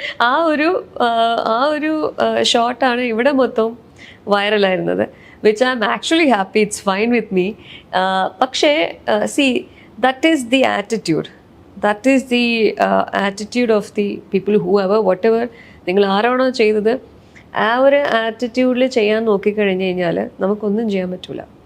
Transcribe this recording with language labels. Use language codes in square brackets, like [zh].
[ml] ആ ഒരു ഷോട്ടാണ് ഇവിടെ മൊത്തം വൈറലായിരുന്നത്. [en] which I'm actually happy, it's fine with me. പക്ഷേ that is the attitude. That is the attitude of the people, whoever, whatever [ml] നിങ്ങൾ ആരാണോ ചെയ്തത് ആ ഒരു ആറ്റിറ്റ്യൂഡിൽ ചെയ്യാൻ നോക്കിക്കഴിഞ്ഞ് കഴിഞ്ഞാൽ നമുക്കൊന്നും ചെയ്യാൻ പറ്റില്ല.